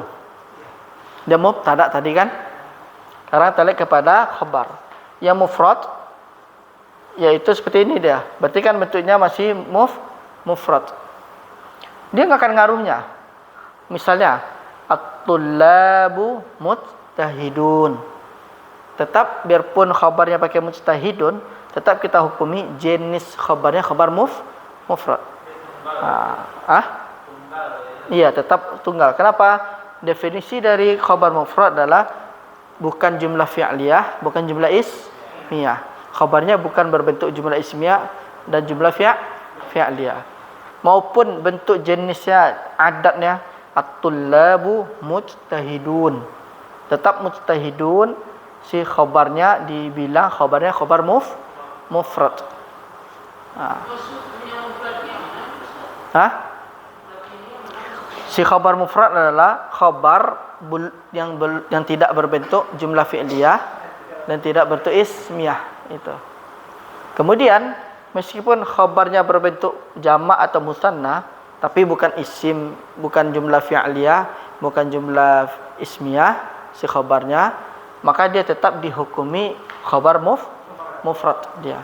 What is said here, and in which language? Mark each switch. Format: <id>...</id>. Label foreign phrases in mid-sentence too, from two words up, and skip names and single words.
<id>Dia mubtada tadi kan? Sekarang kita lihat kepada khabar. Yang mufrad yaitu seperti ini dia. Berarti kan bentuknya masih mufrad. Dia enggak akan ngaruhnya.</id> <ar>Misalnya الطلاب مجتهدون.</ar> <id>tetap biarpun khabarnya pakai mujtahidun, tetap kita hukumi jenis khabarnya</id> <ar>خبر مفرد.</ar> <id>Iya, tetap tunggal. Kenapa? Definisi dari</id> <ar>خبر مفرد</ar> <id>adalah bukan</id> <ar>جملة فعلية,</ar> <id>bukan</id> <ar>جملة اسمية.</ar> <id>Khabarnya bukan berbentuk</id> <ar>جملة اسمية</ar> <id>dan</id> <ar>جملة فعلية.</ar> <id>Maupun bentuk jenisnya, adatnya</id> <ar>الطلاب مجتهدون.</ar> <id>Tetap mujtahidun, si khabarnya dibilang khabarnya</id> <ar>خبر مفرد.</ar> <id>Si</id> <ar>خبر مفرد</ar> <id>adalah khabar yang tidak berbentuk</id> <ar>جملة فعلية</ar> <id>dan tidak berbentuk ismiyah itu. Kemudian meskipun khabarnya berbentuk jamak atau musanna tapi bukan isim, bukan</id> <ar>جملة فعلية,</ar> <id>bukan</id> <ar>جملة اسمية</ar> <id>si khabarnya, maka dia tetap dihukumi</id> <ar>خبر مفرد</ar> <id>dia.</id>